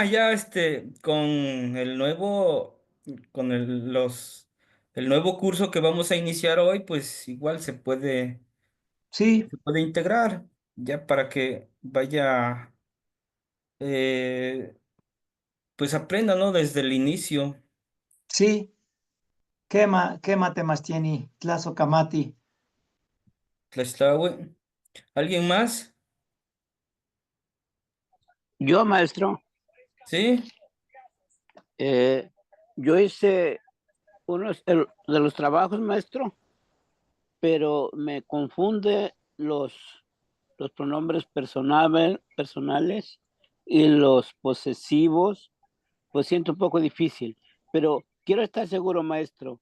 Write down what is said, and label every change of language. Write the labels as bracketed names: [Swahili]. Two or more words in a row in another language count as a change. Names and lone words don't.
[Spanish] Ya con el nuevo curso que vamos a iniciar hoy, pues igual sí, se puede integrar ya para que vaya, eh, pues aprenda, ¿no? Desde el inicio. sí. ¿Qué matemas tiene? [Eastern Huasteca Nahuatl] Tlazo Camati. Tlaxtlahui. [Spanish] ¿Alguien más? Yo, maestro, ¿Sí? eh, yo hice de los trabajos, maestro, pero me confunde los pronombres personales y los posesivos, pues siento un poco difícil, pero quiero estar seguro, maestro.